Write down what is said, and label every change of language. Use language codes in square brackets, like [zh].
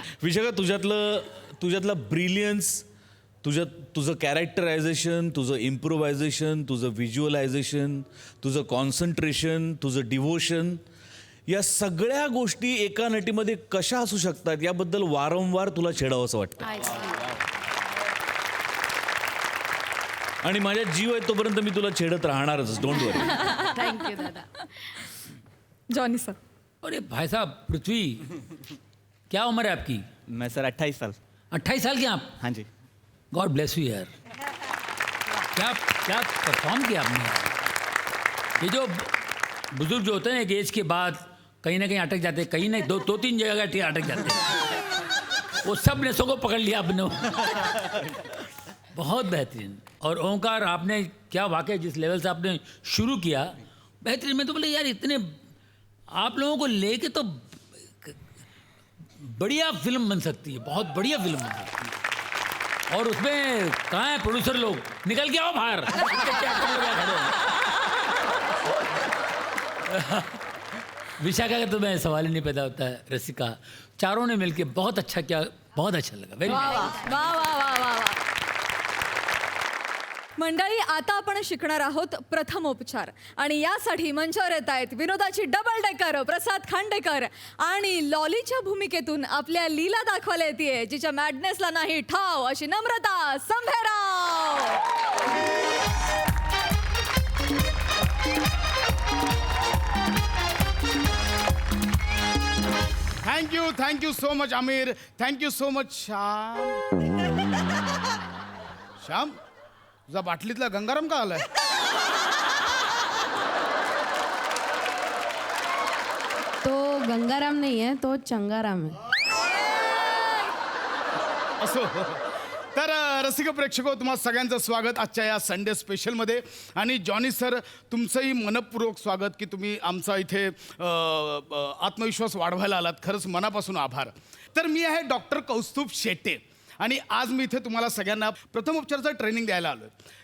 [mr] Vishakha, तुझ्यातलं brilliance, तुझं characterisation, तुझं improvisation, तुझं व्हिज्युअलायझेशन, तुझं कॉन्सन्ट्रेशन, तुझं डिव्होशन, या सगळ्या गोष्टी एका नटीमध्ये कशा असू शकतात याबद्दल वारंवार तुला छेडावं असं वाटतं. आणि माझ्या जीव आहे तोपर्यंत मी तुला छेडत राहणारच. [en] Don't worry. Thank you दादा. Johnny sir. [hi] अरे भाई साहब, पृथ्वी क्या उम्र है आपकी? मैं सर 28 साल. 28 साल के आप? हाँ जी. गॉड ब्लेस यू यार. क्या क्या परफॉर्म किया आपने यार. ये जो बुजुर्ग जो होते हैं एक एज के बाद कहीं ना कहीं अटक जाते हैं, कहीं नहीं, दो तीन जगह अटक जाते हैं. वो सब नसों को पकड़ लिया आपने. बहुत बेहतरीन. और ओंकार, आपने क्या वाकई जिस लेवल से आपने शुरू किया बेहतरीन. मैं तो बोले यार इतने आप लोगों को लेके तो बढ़िया फिल्म बन सकती है, बहुत बढ़िया फिल्म बन सकती है. और उसमें कहाँ है प्रोड्यूसर लोग, निकल के आओ बाहर. विशाखा का तो मैं सवाल ही नहीं पैदा होता है. रसिका, चारों ने मिलके बहुत अच्छा किया, बहुत अच्छा लगा. [en] Very वा वा वा वा वा वा वा. [mr] मंडळी, आता आपण शिकणार आहोत प्रथमोपचार आणि यासाठी मंचावर येत आहेत विनोदाची डबल डेकर प्रसाद खांडेकर आणि लॉलीच्या भूमिकेतून आपल्या लीला दाखवायला येते जिच्या मॅडनेसला नाही ठाव अशी नम्रता Sambherao. [en] Thank you so much Aamir. Thank you so much Shyam. [mr] Shyam, तुझा बाटलीतला गंगाराम का आलाय? [hi] तो गंगाराम नहीं है, तो चंगाराम है. [mr] असो. तर रसिक प्रेक्षको, तुम्हा सगळ्यांचं स्वागत आजच्या या संडे स्पेशलमध्ये. आणि जॉनी सर, तुमचंही मनपूर्वक स्वागत की तुम्ही आमचा इथे आत्मविश्वास वाढवायला आलात. खरंच मनापासून आभार. तर मी आहे डॉक्टर कौस्तुभ शेटे आणि आज मी इथे तुम्हाला सगळ्यांना प्रथमोपचाराचं ट्रेनिंग द्यायला आलो आहे.